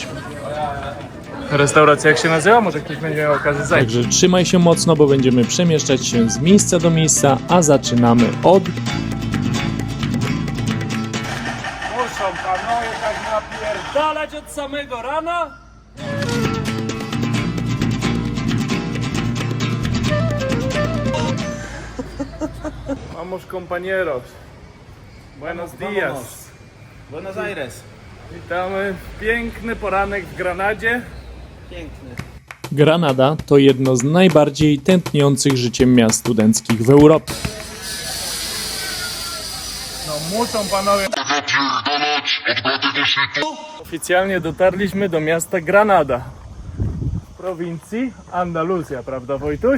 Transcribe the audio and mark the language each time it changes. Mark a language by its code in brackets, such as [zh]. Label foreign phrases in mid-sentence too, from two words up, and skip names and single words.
[pl] Restauracja jak się nazywa? Może ktoś będzie miał okazję zajść. Także trzymaj się mocno, bo będziemy przemieszczać się z miejsca do miejsca, a zaczynamy od... Muszą panowie tak napierdalać od samego rana? [es] Vamos compañeros. Buenos días. Buenos Aires. [pl] Witamy w piękny poranek w Granadzie. Piękny. Granada to jedno z najbardziej tętniących życiem miast studenckich w Europie. No muszą panowie. Oficjalnie dotarliśmy do miasta Granada w prowincji Andaluzja, prawda Wojtuś?